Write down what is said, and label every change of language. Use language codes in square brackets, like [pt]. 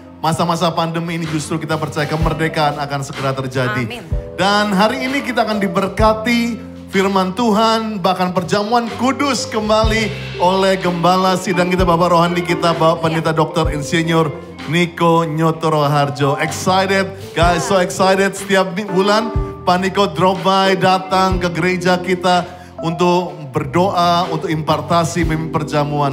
[id] Masa-masa pandemi ini justru kita percaya kemerdekaan akan segera terjadi. Amin. Dan hari ini kita akan diberkati firman Tuhan, bahkan perjamuan kudus kembali oleh Gembala Sidang kita, Bapak Rohani kita, Bapak Pendeta Dr. Insinyur Niko Nyotoro Harjo. [en] Excited, guys, so excited. [id] Setiap bulan Pak Niko [en] drop by, [id] datang ke gereja kita untuk berdoa, untuk impartasi memimpin perjamuan.